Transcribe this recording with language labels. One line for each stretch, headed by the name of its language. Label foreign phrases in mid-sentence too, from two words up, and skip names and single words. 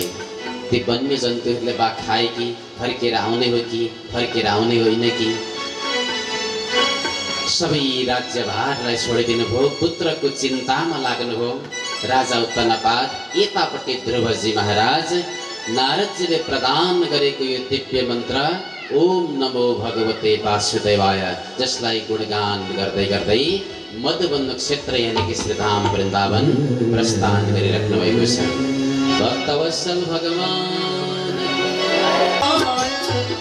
Nepali: ती वन्य जन्तुहरूले बा खाए कि फर्केर आउने हो कि फर्केर आउने होइन कि? सबै राज्यभारलाई छोडिदिनु भयो, पुत्रको चिन्तामा लाग्नुभयो। राजा उत्तानपाद यतापट्टि ध्रुवजी महाराज नारदजीले प्रदान गरेको यो दिव्य मन्त्र
Sanskrit: ओम नमो भगवते वासुदेवाय,
Nepali: जसलाई गुणगान गर्दै गर्दै मधुवन क्षेत्र यानि कि श्रीधाम वृन्दावन प्रस्थान गरिराख्नु भएको छ। भक्तवत्सल भगवान